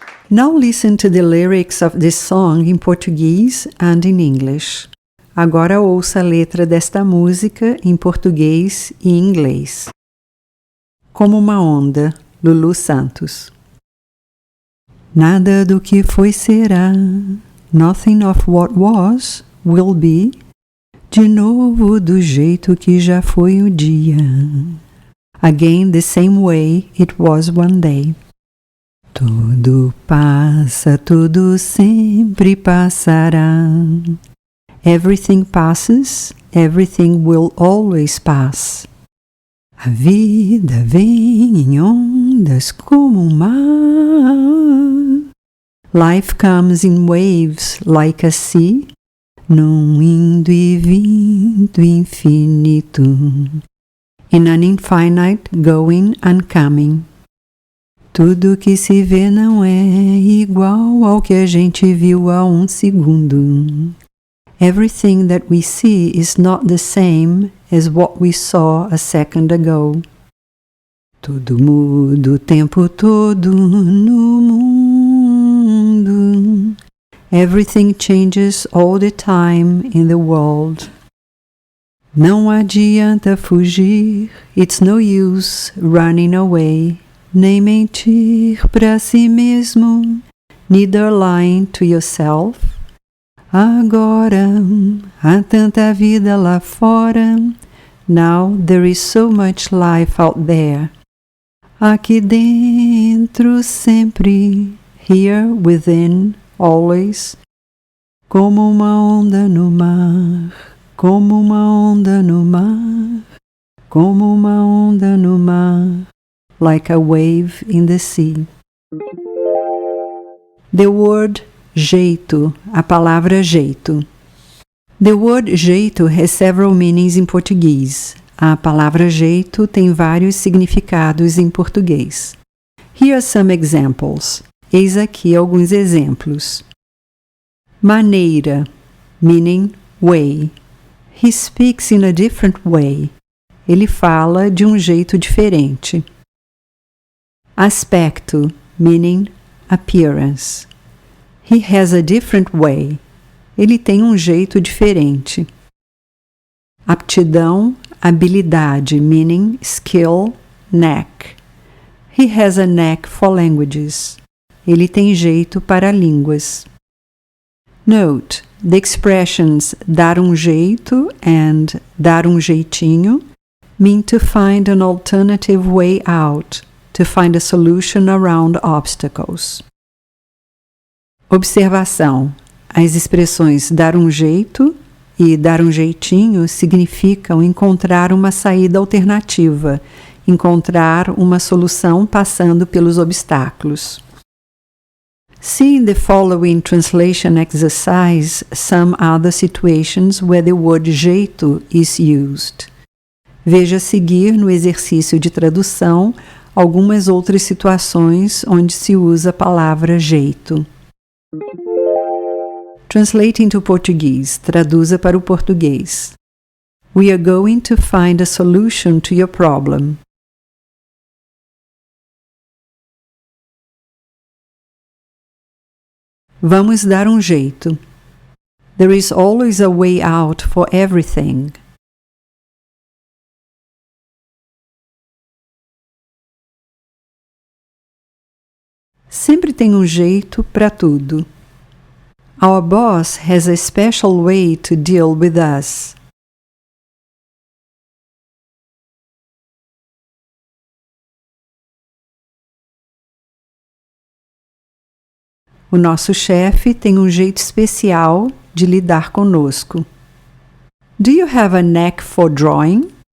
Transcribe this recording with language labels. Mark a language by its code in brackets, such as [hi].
[en] Now listen to the lyrics of this song in Portuguese and in English. [pt] Agora ouça a letra desta música em português e inglês. Como uma onda, Lulu Santos. Nada do que foi será, [en] nothing of what was will be, [pt] de novo do jeito que já foi o dia. [en] Again the same way it was one day. [pt] Tudo passa, tudo sempre passará. [en] Everything passes, everything will always pass. [pt] A vida vem em ondas como um mar. [en] Life comes in waves like a sea, [pt] num indo e vindo infinito. [en] In an infinite going and coming. [pt] Tudo que se vê não é igual ao que a gente viu há um segundo. [en] Everything that we see is not the same as what we saw a second ago. [pt] Tudo muda o tempo todo no mundo. [en] Everything changes all the time in the world. [pt] Não adianta fugir, [en] it's no use running away, [pt] nem mentir pra si mesmo, [en] neither lying to yourself. [pt] Agora, há tanta vida lá fora. [en] Now there is so much life out there. [pt] Aqui dentro sempre, [en] here within, always. [pt] Como uma onda no mar, Como uma onda no mar, como uma onda no mar, [en] like a wave in the sea. The word jeito, [pt] a palavra jeito. [en] The word jeito has several meanings in Portuguese. [pt] A palavra jeito tem vários significados em português. [en] Here are some examples. [pt] Eis aqui alguns exemplos. [en] Maneira, meaning way. He speaks in a different way. [pt] Ele fala de um jeito diferente. [en] Aspecto, meaning appearance. He has a different way. [pt] Ele tem um jeito diferente. [en] Aptidão, habilidade, meaning skill, knack. He has a knack for languages. [pt] Ele tem jeito para línguas. [en] Note, the expressions dar um jeito and dar um jeitinho mean to find an alternative way out, to find a solution around obstacles. [pt] Observação. As expressões dar um jeito e dar um jeitinho significam encontrar uma saída alternativa, encontrar uma solução passando pelos obstáculos. [en] See in the following translation exercise some other situations where the word jeito is used. [pt] Veja a seguir no exercício de tradução algumas outras situações onde se usa a palavra jeito. [en] Translate into Portuguese. [pt] Traduza para o português. [en] We are going to find a solution to your problem. [pt] Vamos dar um jeito. [en] There is always a way out for everything. [pt] Sempre tem um jeito para tudo. [en] Our boss has a special way to deal with us. [pt] O nosso chefe tem um jeito especial de lidar conosco. [en] Do you have a knack for drawing?